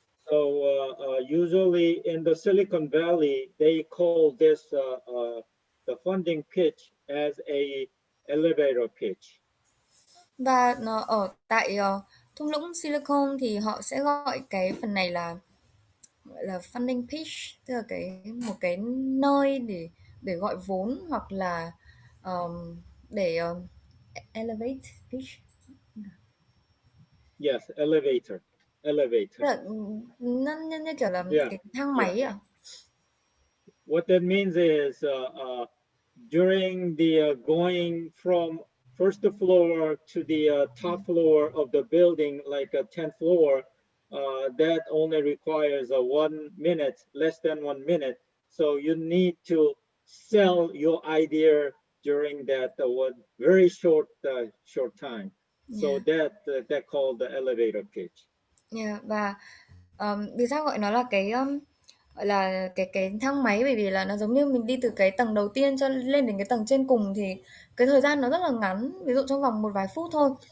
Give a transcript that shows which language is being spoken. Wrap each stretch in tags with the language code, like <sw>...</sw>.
<en>So usually in the Silicon Valley, they call this the funding pitch as a elevator pitch.</en> <vi>Và ở tại thung lũng Silicon thì họ sẽ gọi cái phần này là gọi là funding pitch, tức là một cái nơi để gọi vốn hoặc là để elevate pitch.</vi> <en>Yes, elevator.</en> <vi>Tức là nó như kiểu là</vi> <en>Yeah,</en> <vi>cái thang máy ạ.</vi> <en>What that means is during the going from first floor to the top floor of the building, like a 10th floor, that only requires 1 minute, less than 1 minute. So you need to sell your idea during that very short time. So that called the elevator pitch. Yeah,</en> <vi>và vì sao gọi nó là cái gọi là cái thang máy, bởi vì là nó giống như mình đi từ cái tầng đầu tiên cho lên đến cái tầng trên cùng thì cái thời gian nó rất là ngắn, ví dụ trong vòng một vài phút thôi.</vi>